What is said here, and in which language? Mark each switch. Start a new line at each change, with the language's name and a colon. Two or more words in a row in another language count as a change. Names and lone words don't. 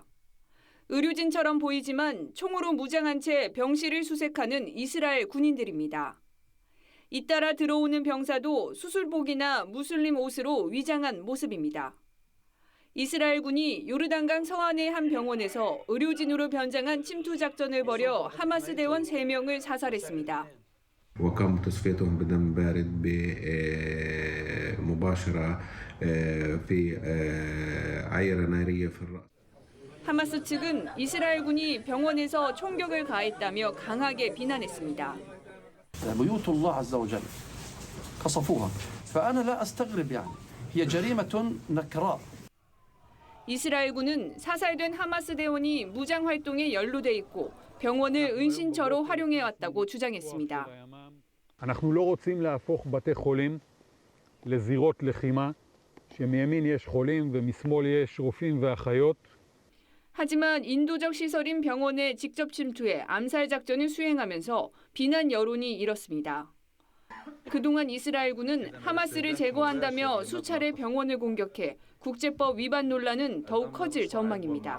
Korean: 의료진처럼 보이지만 총으로 무장한 채 병실을 수색하는 이스라엘 군인들입니다. 잇따라 들어오는 병사도 수술복이나 무슬림 옷으로 위장한 모습입니다. 이스라엘군이 요르단강 서안의 한 병원에서 의료진으로 변장한 침투 작전을 벌여 하마스 대원 3명을 사살했습니다.
Arabic: وقام تصفيتهم بدم بارد مباشرة في عيرة نارية في الرأس.
Korean: 하마스 측은 이스라엘군이 병원에서 총격을 가했다며 강하게 비난했습니다.
Arabic: بيوت الله عز وجل قصفوها فأنا لا أستغرب يعني هي جريمة نكراء.
Korean: 이스라엘군은 사살된 하마스 대원이 무장 활동에 연루돼 있고 병원을 은신처로 활용해 왔다고 주장했습니다.
Hebrew: אנחנו לא רוצים להפוך בתי חולים לזירות לחימה, שמימין יש חולים ומשמאל יש רופאים ואחיות.
Korean: 하지만 인도적 시설인 병원에 직접 침투해 암살 작전을 수행하면서 비난 여론이 일었습니다. 그동안 이스라엘군은 하마스를 제거한다며 수차례 병원을 공격해 국제법 위반 논란은 더욱 커질 전망입니다.